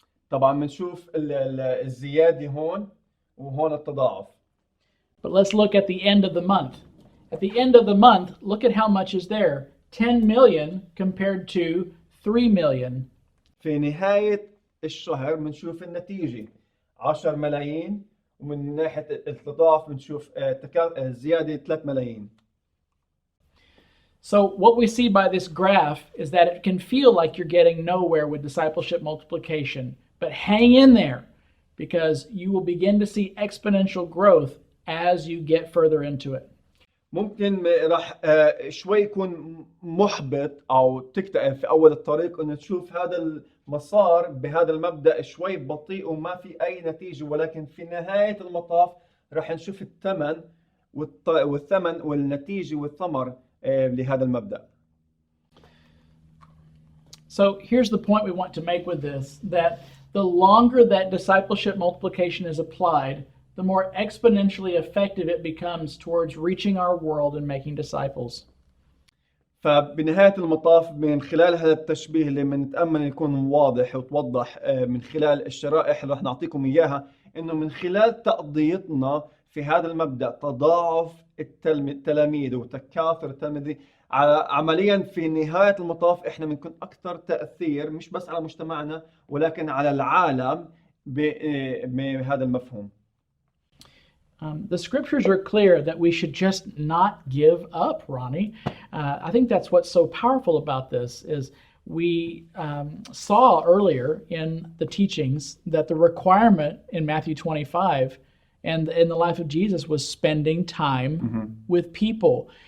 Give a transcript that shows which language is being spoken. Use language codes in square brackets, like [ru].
[ar] طبعا بنشوف الزيادة هون وهون التضاعف. [en] But let's look at the end of the month. At the end of the month, look at how much is there. 10 million compared to 3 million. [ar] في نهاية الشهر بنشوف النتيجة 10 ملايين، ومن ناحية التضاعف بنشوف زيادة 3 ملايين. [en] So what we see by this graph is that it can feel like you're getting nowhere with discipleship multiplication, but hang in there, because you will begin to see exponential growth as you get further into it. [ar] ممكن راح شوي يكون محبط أو تكتئب في أول الطريق إنه تشوف هذا المسار بهذا المبدأ شوي بطيء وما في أي نتيجة، ولكن في نهاية المطاف راح نشوف والثمن والنتيجة والثمر لهذا المبدأ. [en] So here's the point we want to make with this, that the longer that discipleship multiplication is applied, the more exponentially effective it becomes towards reaching our world and making disciples. [ar] فبنهاية المطاف من خلال هذا التشبيه اللي بنتأمل يكون واضح وتوضح من خلال الشرائح اللي رح نعطيكم إياها، إنه من خلال تقضيتنا في هذا المبدأ تضاعف التلاميذ وتكاثر التلاميذ عمليا في نهاية المطاف احنا بنكون اكثر تأثير مش بس على مجتمعنا ولكن على العالم بهذا المفهوم. [en] The scriptures are clear that we should just not give up, Ronnie. I think that's what's so powerful about this is we saw earlier in the teachings that the requirement in Matthew 25 and in the life of Jesus was spending time with people.